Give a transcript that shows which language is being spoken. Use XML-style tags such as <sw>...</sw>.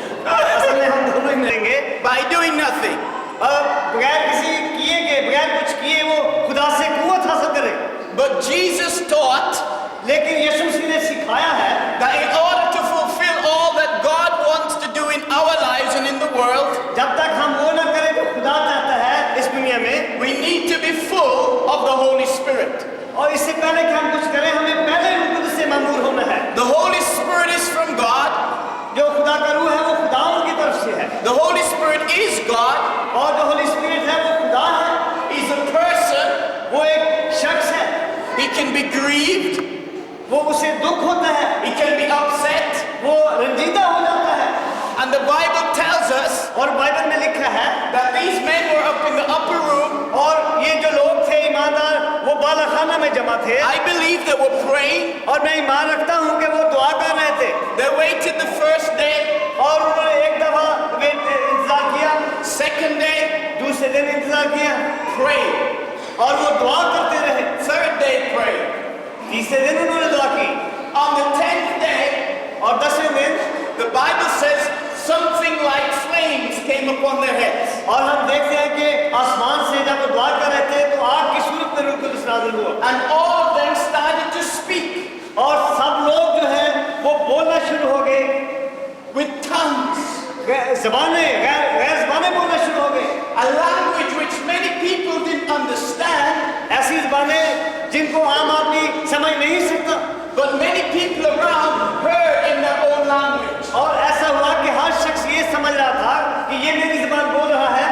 <hi>असल में हम दोनों ही मिलेंगे.</hi> <en>By doing nothing.</en> <hi>बगैर किसी किए के बगैर कुछ किए वो खुदा से कुव्वत हासिल करे.</hi> <en>But Jesus taught</en> <hi>लेकिन यीशु मसीह ने सिखाया है</hi> <en>that in order to fulfill all that God wants to do in our lives and in the world,</en> <hi>जब तक हम वो ना करें जो खुदा चाहता है इस दुनिया में,</hi> <en>we need to be full of the Holy Spirit.</en> <hi>और इससे पहले कि हम कुछ करें हमें पहले रूह कुदस से मामूर होना है.</hi> <en>The Holy Spirit is from God.</en> <hi>जो खुदा का रूह है वो खुदा की तरफ से है.</hi> <en>The Holy Spirit is God.</en> <hi>और जो होली स्पिरिट है वो खुदा है.</hi> <en>He's a person.</en> <hi>वो एक शख्स है.</hi> <en>He can be grieved.</en> <hi>वो उसे दुख होता है.</hi> <en>He can be upset.</en> <hi>वो रंजीदा हो जाता है.</hi> <en>And the Bible tells us</en> <hi>और बाइबल में लिखा है</hi> <en>that these men were up in the upper room.</en> <hi>और ये जो लोग थे ईमानदार वो बालाखाना में जमा थे.</hi> <en>I believe they were praying.</en> <hi>और मैं ईमान रखता हूँ कि वो दुआ कर रहे थे.</hi> <en>They waited the first day,</en> <hi>और उन्होंने एक दफा इंतजार किया,</hi> <en>second day,</en> <hi>दूसरे दिन इंतजार किया</hi> <en>pray.</en> <hi>और वो दुआ करते रहे.</hi> <en>Third day, pray.</en> <hi>तीसरे दिन उन्होंने दुआ की.</hi> <en>On the 10th day,</en> <hi>और 10वें दिन</hi> <en>the Bible says something like flames came upon their heads.</en> <hi>और हम देखते हैं कि आसमान से जब वो दुआ कर रहे थे तो आग की सूरत में रूह कुदस नाज़िल हुआ.</hi> <en>And all of them started to speak</en> <hi>और सब लोग जो है वो बोलना शुरू हो गए</hi> <en>with tongues,</en> <hi>गैर ज़बानें बोलना शुरू हो गए.</hi> <en>a language which many people didn't understand,</en> <hi>ऐसी ज़बानें जिनको आम आदमी समझ नहीं सकता.</hi> <en>but many people around heard in their own language.</en> <hi>और ऐसा हुआ कि हर शख्स ये समझ रहा था कि ये मेरी ज़बान बोल रहा</hi>